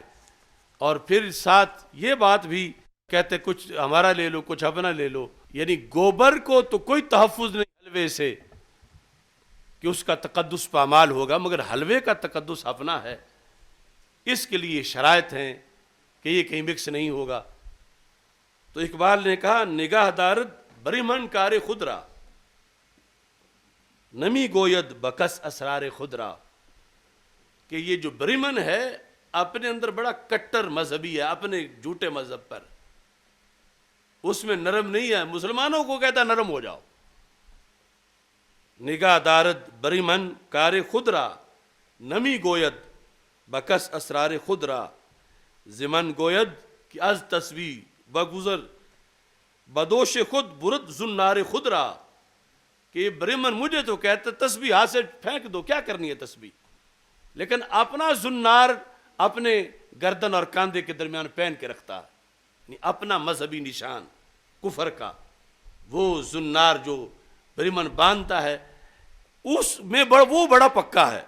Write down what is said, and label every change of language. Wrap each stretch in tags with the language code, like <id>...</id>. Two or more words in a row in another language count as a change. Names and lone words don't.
<ur>اور پھر ساتھ یہ بات بھی کہتے کچھ ہمارا لے لو کچھ اپنا لے لو، یعنی گوبر کو تو کوئی تحفظ نہیں حلوے سے کہ اس کا تقدس پامال ہوگا، مگر حلوے کا تقدس اپنا ہے. اس کے لیے شرائط ہیں کہ یہ کہیں مکس نہیں ہوگا. تو اقبال نے کہا</ur> <fa>نگاہ دارد بریمن کار خود را، نمی گوید بکس اسرار خود را،</fa> <ur>کہ یہ جو بریمن ہے اپنے اندر بڑا کٹر مذہبی ہے، اپنے جھوٹے مذہب پر، اس میں نرم نہیں ہے. مسلمانوں کو کہتا نرم ہو جاؤ.</ur> <fa>نگاہ دارد بریمن کار خود را، نمی گوید بکس اسرار خود را، زمن گوید کہ از تسبیح بگذر بدوش خود برد زنار خود را،</fa> <ur>کہ یہ بریمن مجھے تو کہتا تسبیح ہاتھ سے پھینک دو، کیا کرنی ہے تسبیح، لیکن اپنا زنار اپنے گردن اور کاندھے کے درمیان پہن کے رکھتا ہے. اپنا مذہبی نشان کفر کا وہ زنار جو بریمن باندھتا ہے اس میں وہ بڑا پکا ہے.</ur>